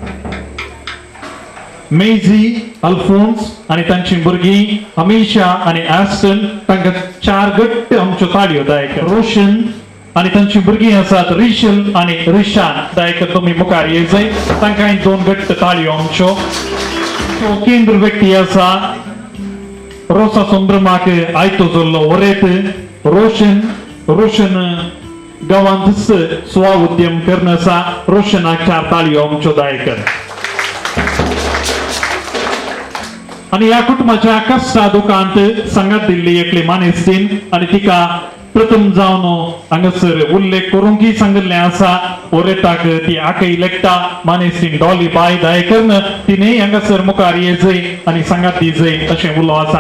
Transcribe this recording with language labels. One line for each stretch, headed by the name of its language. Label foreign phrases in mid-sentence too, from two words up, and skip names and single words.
Konkani: मेजी अल्फोन्स आणि तांची भुरगीं अमिशा आणि ॲस्टन तांकां 4 घट्ट आमच्यो ताळयो दायक रोशन आणि तांची भुरगीं आसात रिशल आणि रिशान दायक तुमी मुखार येयजाय तांकां 2 घट्ट ताळयो आमच्यो केंद्र व्यक्ती आसा रोसा संभ्रमाक आयतो जोल्लो वरेत रोशन गावांत स्व उद्यम करण्याचा रोशनाक 4 ताळयो आमच्यो दायकर. आणि या कुटुंबाच्या कष्टा दुखांत संगत दिल्ली एकली मानेस्तीन आणि तिका प्रथम जावन हांगासर उल्लेख करूंक सांगिल्लें आसा. ओरेताक ती आकई लेखता मानेस्तीन डॉली बाय दायकरन तिने हांगासर मुखार येजय आणि सांगात दिजय अशें उलो आसा.